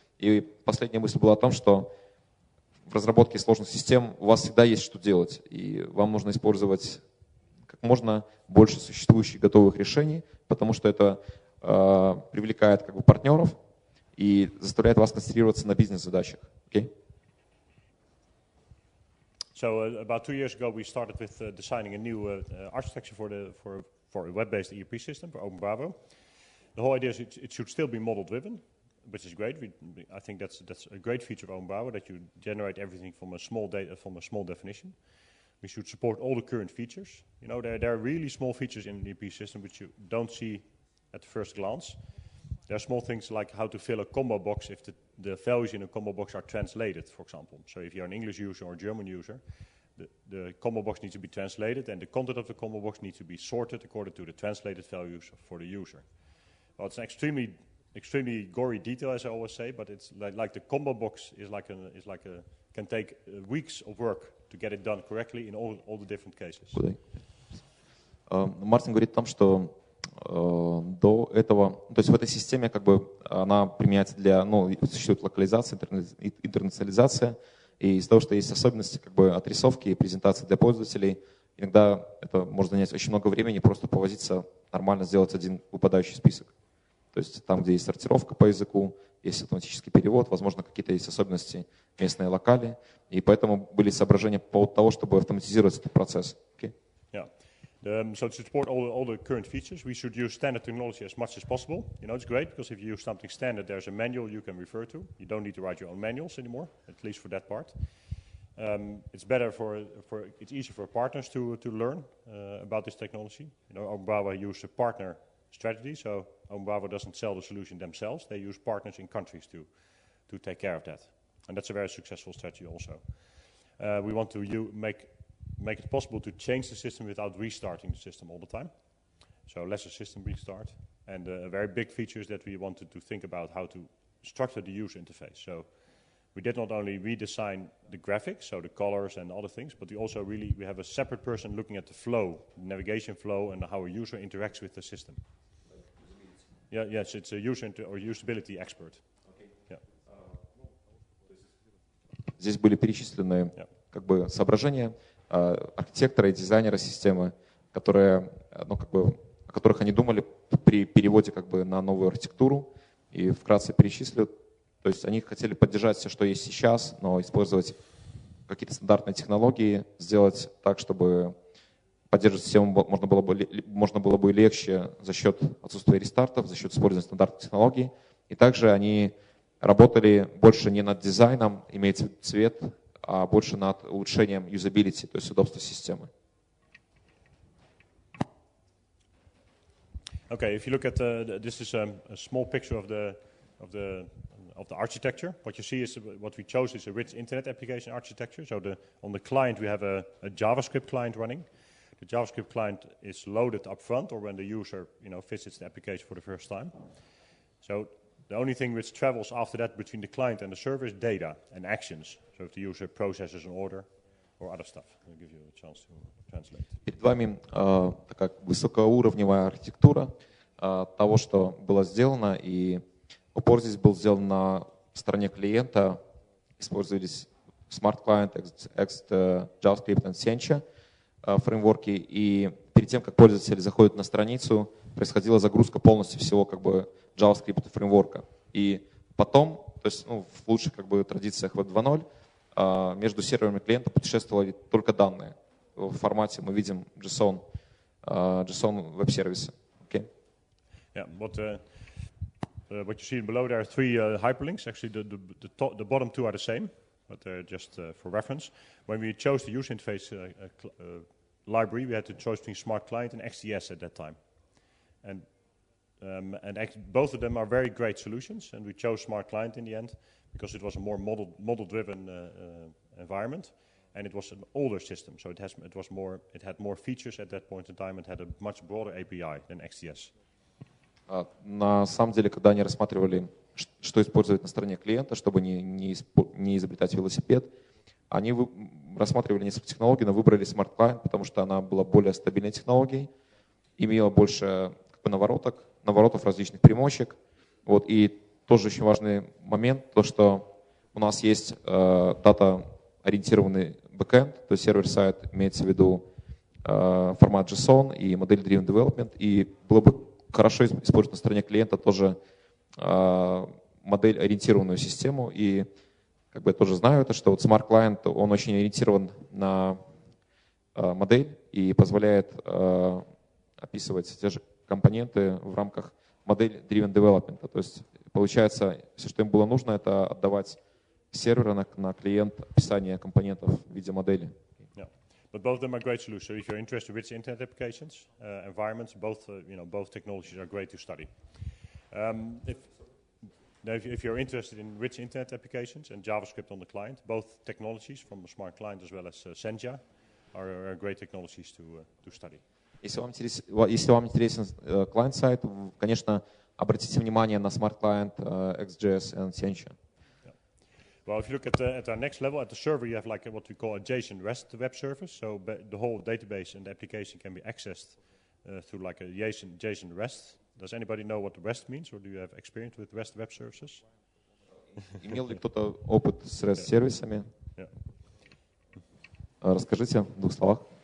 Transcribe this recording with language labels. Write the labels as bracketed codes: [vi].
[ru] И последняя мысль была о том, что в разработке сложных систем у вас всегда есть что делать, и вам нужно использовать как можно больше существующих готовых решений, потому что это привлекает партнеров и заставляет вас концентрироваться на бизнес-задачах. [en] Okay? So about 2 years ago, we started with designing a new architecture for a web-based ERP system for Openbravo. The whole idea is it should still be model-driven, which is great. I think that's a great feature of Openbravo, that you generate everything from a small definition. We should support all the current features. You know, there are really small features in the ERP system which you don't see at first glance. There are small things like how to fill a combo box if the values in a combo box are translated, for example. So if you're an English user or a German user, the combo box needs to be translated, and the content of the combo box needs to be sorted according to the translated values for the user. Well, it's an extremely gory detail, as I always say, but it's like the combo box can take weeks of work to get it done correctly in all the different cases. [ru] Мартин говорит о том, что до этого, то есть в этой системе как бы она применяется для, ну, существует локализация, интернационализация, и из-за того, что есть особенности как бы отрисовки и презентации для пользователей, иногда это может занять очень много времени, просто повозиться, нормально сделать один выпадающий список. То есть там, где есть сортировка по языку, есть автоматический перевод, возможно, какие-то есть особенности местные локали, и поэтому были соображения по поводу того, чтобы автоматизировать этот процесс. [en] Okay? Yeah. So to support all the current features, we should use standard technology as much as possible. You know, it's great because if you use something standard, there's a manual you can refer to. You don't need to write your own manuals anymore, at least for that part. It's better it's easier for partners to learn about this technology. You know, Openbravo uses a partner strategy, so Openbravo doesn't sell the solution themselves. They use partners in countries to take care of that, and that's a very successful strategy also. We want to make it possible to change the system without restarting the system all the time. So less a system restart. And a very big feature is that we wanted to think about how to structure the user interface. So we did not only redesign the graphics, so the colors and other things, but we have a separate person looking at the flow, the navigation flow, and how a user interacts with the system. Yes, it's a usability expert. Okay. Yeah. [ru] Здесь были перечислены как бы соображения архитектора и дизайнера системы, которые, ну, как бы, о которых они думали при переводе как бы на новую архитектуру, и вкратце перечислю. То есть они хотели поддержать все, что есть сейчас, но использовать какие-то стандартные технологии, сделать так, чтобы поддерживать систему можно было бы легче за счет отсутствия рестартов, за счет использования стандартных технологий. И также они работали больше не над дизайном, имеется в виду цвет, а больше над улучшением юзабилити, то есть удобства системы. [en] Okay, if you look at this is a small picture of the architecture. What you see is what we chose is a rich internet application architecture. So on the client we have a JavaScript client running. The JavaScript client is loaded up front or when the user visits the application for the first time. So the only thing which travels after that between the client and the server is data and actions. So if the user processes an order or other stuff, I'll give you a chance to translate. [ru] Перед вами такая высокоуровневая архитектура того, что было сделано, и упор здесь был сделан на стороне клиента. Использовались Smartclient, JavaScript и Sencha фреймворки, и перед тем, как пользователь заходит на страницу, происходила загрузка полностью всего как бы JavaScript фреймворка. И потом, то есть в лучших как бы традициях Web 2.0, между серверами клиента путешествовали только данные. В формате мы видим JSON веб-сервисы. [en] Okay? Yeah, what you see below there are three hyperlinks. Actually, the bottom two are the same, but they're just for reference. When we chose the user interface library, we had to choose between Smartclient and XDS at that time. And both of them are very great solutions, and we chose Smartclient in the end because it was a more model-driven environment, and it was an older system, so it had more features at that point in time and had a much broader API than XDS. [ru] На самом деле, когда они рассматривали, что использовать на стороне клиента, чтобы не изобретать велосипед, они рассматривали несколько технологий, но выбрали Smartclient, потому что она была более стабильной технологией, имела больше как бы наворотов различных примочек. Вот. И тоже очень важный момент, то что у нас есть дата-ориентированный бэкэнд, то есть сервер-сайт, имеется в виду формат JSON и модель-driven development, и было бы хорошо использовать на стороне клиента тоже модель-ориентированную систему. И как бы я тоже знаю это, что вот Smart Client, он очень ориентирован на модель и позволяет описывать те же компоненты в рамках модель-driven development. То есть получается, все, что им было нужно, это отдавать с сервера на клиент описание компонентов в виде модели. [en] But both of them are great solutions. So if you're interested in rich internet applications, environments, both technologies are great to study. If you're interested in rich internet applications and JavaScript on the client, both technologies from Smartclient as well as Senja are great technologies to study. [ru] Если вам интересен client-сайт, конечно, обратите внимание на Smartclient, XJS и Senja. [en] Well, if you look at our next level, at the server, you have like what we call a JSON REST web service. So the whole database and the application can be accessed through like a JSON REST. Does anybody know what REST means, or do you have experience with REST web services? [ru] Имел ли кто-то опыт с REST-сервисами? Расскажите в двух словах.